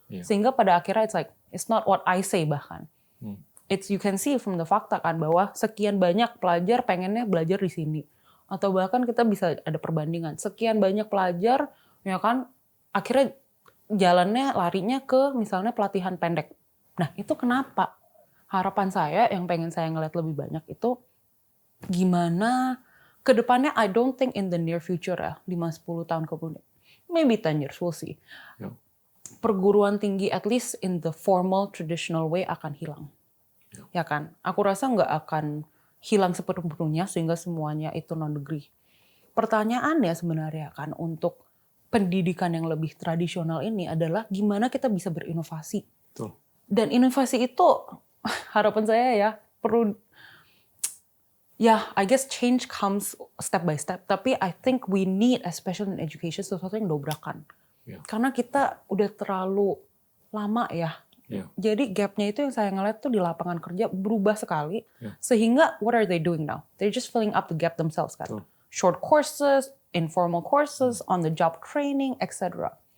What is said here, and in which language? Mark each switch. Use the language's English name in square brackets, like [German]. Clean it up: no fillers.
[Indonesian] Sehingga pada akhirnya [English] it's not what I say [Indonesian] bahkan. [English] You can see from the [Indonesian] fakta kan bahwa sekian banyak pelajar pengennya belajar di sini, atau bahkan kita bisa ada perbandingan sekian banyak pelajar ya kan akhirnya larinya ke misalnya pelatihan pendek. Nah itu kenapa? Harapan saya yang pengen saya ngeliat lebih banyak itu gimana kedepannya. [English] I don't think in the near future [Indonesian] ya 5-10 tahun kemudian, [English] maybe 10 years we'll see. [Indonesian] Perguruan tinggi [English] at least in the formal traditional way [Indonesian] akan hilang. Ya kan, aku rasa nggak akan hilang sepenuhnya sehingga semuanya itu non-degree. Pertanyaannya sebenarnya kan untuk pendidikan yang lebih tradisional ini adalah gimana kita bisa berinovasi. Dan inovasi itu harapan saya ya perlu, [English] I guess change comes step by step. [Indonesian] Tapi [English] I think we need, especially in education, [Indonesian] sesuatu yang dobrakan. Karena kita udah terlalu lama ya. Jadi gapnya itu yang saya ngeliat tuh di lapangan kerja berubah sekali. Sehingga [English] what are they doing now? They're just filling up the gap themselves kan. Short courses, informal courses, on the job training, etc.